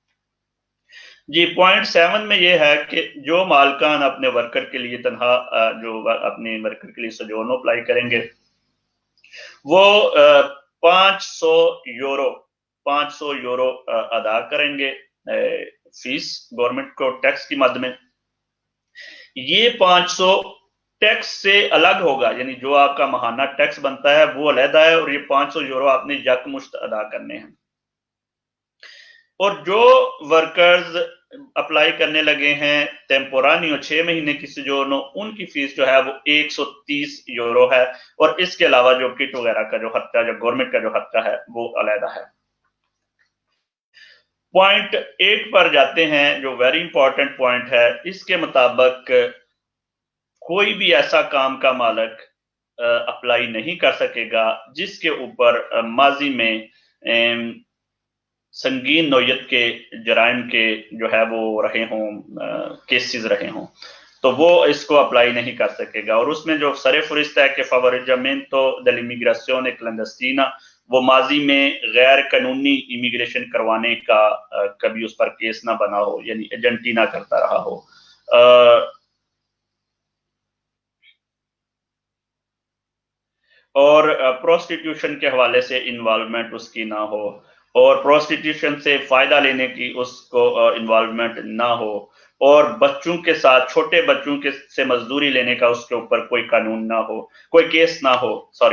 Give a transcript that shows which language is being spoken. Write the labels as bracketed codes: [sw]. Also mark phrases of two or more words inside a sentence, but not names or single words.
[ur] جی، پوائنٹ 7 میں یہ ہے کہ جو مالکان اپنے ورکر کے لیے تنخواہ، جو اپنے ورکر کے لیے سوجورنو اپلائی کریں گے، وہ 500 یورو ادا کریں گے فیس گورنمنٹ کو ٹیکس کی مد میں. یہ 500 ٹیکس سے الگ ہوگا، یعنی جو آپ کا ماہانہ ٹیکس بنتا ہے وہ علیحدہ ہے، اور یہ 500 یورو آپ نے یکمشت ادا کرنے ہیں. اور جو ورکرز اپلائی کرنے لگے ہیں ٹیمپورانیو 6 مہینے کی سجورنو، ان کی فیس جو ہے وہ 130 یورو ہے، اور اس کے علاوہ جو کٹ وغیرہ کا جو خرچہ، جو گورنمنٹ کا جو خرچہ ہے وہ علیحدہ ہے۔ پوائنٹ 8 پر جاتے ہیں جو [en] very important point [ur] ہے۔ اس کے مطابق کوئی بھی ایسا کام کا مالک اپلائی نہیں کر سکے گا جس کے اوپر ماضی میں سنگین نوعیت کے جرائم کے جو ہے وہ رہے ہوں، کیسز رہے ہوں، تو وہ اس کو اپلائی نہیں کر سکے گا۔ اور اس میں جو سر فہرست ہے کہ [it] favoreggiamento dell'immigrazione clandestina، [ur] وہ ماضی میں غیر قانونی امیگریشن کروانے کا کبھی اس پر کیس نہ بنا ہو، یعنی ایجنٹی نہ کرتا رہا ہو، اور پروسٹیٹیوشن کے حوالے سے انوالومنٹ اس کی نہ ہو، اور پروسٹیٹیوشن سے فائدہ لینے کی اس کو انوالومنٹ نہ ہو، اور بچوں کے ساتھ، چھوٹے بچوں کے سے مزدوری لینے کا اس کے اوپر کوئی قانون نہ ہو، کوئی کیس نہ ہو، سوری۔